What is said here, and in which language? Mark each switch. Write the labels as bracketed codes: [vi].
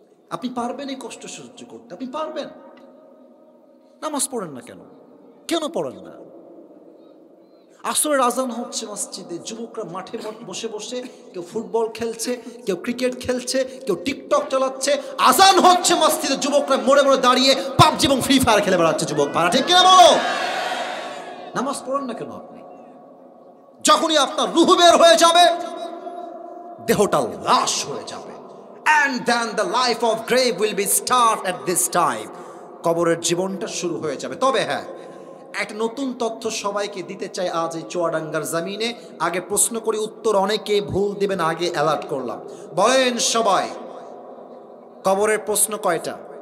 [bn] আপনি পারবেন এই কষ্ট সহ্য করতে? আপনি পারবেন? নামাজ পড়েন না কেন? কেন পড়েন না? আসরের আজান হচ্ছে মসজিদে, যুবকরা মাঠে বসে বসে কেউ ফুটবল খেলছে, কেউ ক্রিকেট খেলছে, কেউ টিকটক চালাচ্ছে। আজান হচ্ছে মসজিদে, যুবকরা মোড়ে মোড়ে দাঁড়িয়ে পাবজি এবং ফ্রি ফায়ার খেলে বেড়াচ্ছে। যুবক ভাড়া ঠিক কিনা বলো? নামাজ পড়েন না কেন আপনি? যখনই আপনার রুহ বের হয়ে যাবে, [en] দেহটা লাশ হয়ে যাবে, and then the life of grave will be start at this time. [bn] কবরের জীবনটা শুরু হয়ে যাবে। তবে হ্যাঁ, একটা নতুন তথ্য সবাইকে দিতে চাই আজ এই চুয়াডাঙ্গার জমিনে। আগে প্রশ্ন করি, উত্তর অনেকে ভুল দিবেন, আগে অ্যালার্ট করলাম। বলেন সবাই, কবরের প্রশ্ন কয়টা?